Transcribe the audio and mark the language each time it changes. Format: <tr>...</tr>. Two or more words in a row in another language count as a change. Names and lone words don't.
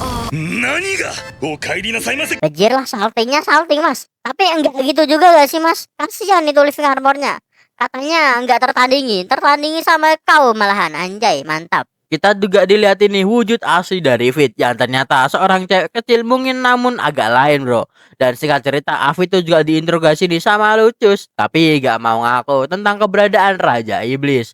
<ja>何がお帰りなさいませ。</ja> <id>Bejir lah, saltingnya salting mas. Tapi enggak gitu juga gak sih mas? Kasihan itu</id> <en>living armornya.</en> <id>Katanya enggak tertandingi sama kau malahan. Anjay, mantap. Kita juga dilihat ini wujud asli dari Fit yang ternyata seorang cewek kecil mungkin namun agak lain bro. Dan singkat cerita Afid itu juga diinterogasi nih sama Lucius, tapi gak mau ngaku tentang keberadaan Raja Iblis.</id>